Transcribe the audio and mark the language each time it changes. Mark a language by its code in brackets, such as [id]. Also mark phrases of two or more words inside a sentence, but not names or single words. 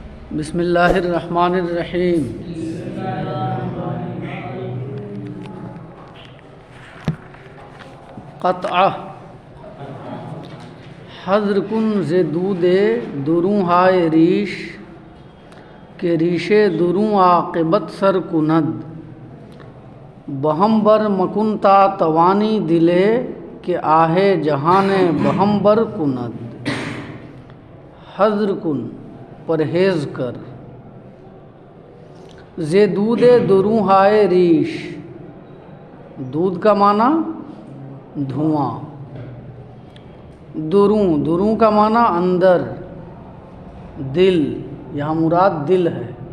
[fa] بسم اللہ الرحمن الرحیم۔ قطعہ حضر کن ز دود دروں ہائے ریش کہ ریشے دروں عاقبت سر کند، بہم بر مکنتا توانی دلے کہ آہے جہان بہم بر کند۔ حضر کن [ur] پرہیز کر، [fa] ز دود دروں ہائے ریش، [ur] دودھ کا معنی دھواں، دروں کا معنی اندر، دل، یہاں مراد دل ہے۔